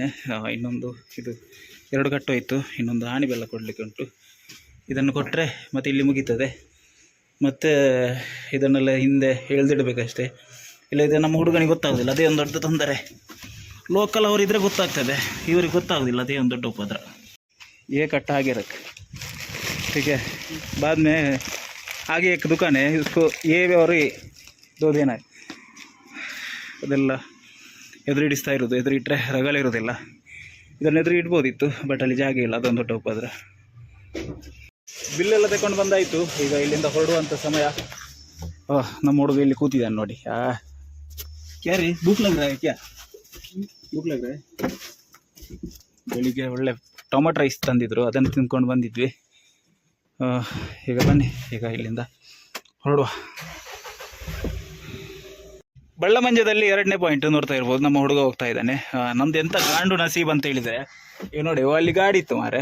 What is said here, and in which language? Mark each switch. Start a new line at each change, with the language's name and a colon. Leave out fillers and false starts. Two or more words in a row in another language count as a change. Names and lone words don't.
Kannada: ಇನ್ನೊಂದು ಇದು 2 ಕಟ್ಟು ಆಯಿತು, ಇನ್ನೊಂದು ಆಣಿ ಬೆಲ್ಲ ಕೊಡಲಿಕ್ಕೆ ಉಂಟು. ಇದನ್ನು ಕೊಟ್ಟರೆ ಮತ್ತು ಇಲ್ಲಿ ಮುಗೀತದೆ. ಮತ್ತು ಇದನ್ನೆಲ್ಲ ಹಿಂದೆ ಎಳೆದಿಡಬೇಕಷ್ಟೇ. ಇಲ್ಲದಿದ್ದರೆ ನಮ್ಮ ಹುಡುಗನಿಗೆ ಗೊತ್ತಾಗೋದಿಲ್ಲ, ಅದೇ ಒಂದು ದೊಡ್ಡ ತೊಂದರೆ. ಲೋಕಲ್ ಅವರಿದ್ದರೆ ಗೊತ್ತಾಗ್ತದೆ, ಇವ್ರಿಗೆ ಗೊತ್ತಾಗೋದಿಲ್ಲ, ಅದೇ ಒಂದು ದೊಡ್ಡ ಉಪದ್ರ.
Hindi: ये कट्टा आगे रख, ठीक है। बाद में आगे एक दुकान है, उसको ये और 2 दिन है.
Kannada: ಅದೆಲ್ಲ ಎದುರಿಡಿಸ್ತಾ ಇರೋದು. ಎದುರಿಟ್ರೆ ರಗಲಿರೋದಿಲ್ಲ. ಇದನ್ನು ಎದುರು ಇಡ್ಬೋದಿತ್ತು, ಬಟ್ ಅಲ್ಲಿ ಜಾಗ ಇಲ್ಲ, ಅದೊಂದು ದೊಡ್ಡ ಉಪದ್ರ. ಬಿಲ್ಲೆಲ್ಲ ತಗೊಂಡು ಬಂದಾಯಿತು. ಈಗ ಇಲ್ಲಿಂದ ಹೊರಡುವಂಥ ಸಮಯ. ನಮ್ಮ ಹುಡುಗ ಇಲ್ಲಿ ಕೂತಿದ್ದಾನೆ ನೋಡಿ.
Hindi: क्या री, भूख लग रहा है क्या? भूख लग रहा है.
Kannada: ಬೆಳಿಗ್ಗೆ ಒಳ್ಳೆ ಟೊಮೆಟೊ ರೈಸ್ ತಂದಿದ್ರು, ಅದನ್ನು ತಿಂದ್ಕೊಂಡು ಬಂದಿದ್ವಿ. ಈಗ ಬನ್ನಿ, ಈಗ ಇಲ್ಲಿಂದ ಹೊರಡುವ. ಬಳ್ಳಮಂಜದಲ್ಲಿ 2ನೇ ಪಾಯಿಂಟ್ ನೋಡ್ತಾ ಇರ್ಬೋದು. ನಮ್ಮ ಹುಡುಗ ಹೋಗ್ತಾ ಇದ್ದಾನೆ. ನಮ್ದು ಎಂಥ ಗಾಂಡು ನಸೀಬ್ ಅಂತ ಹೇಳಿದರೆ, ಈಗ ನೋಡಿ ಅಲ್ಲಿ ಗಾಡಿ ಇತ್ತು ಮಾರೆ.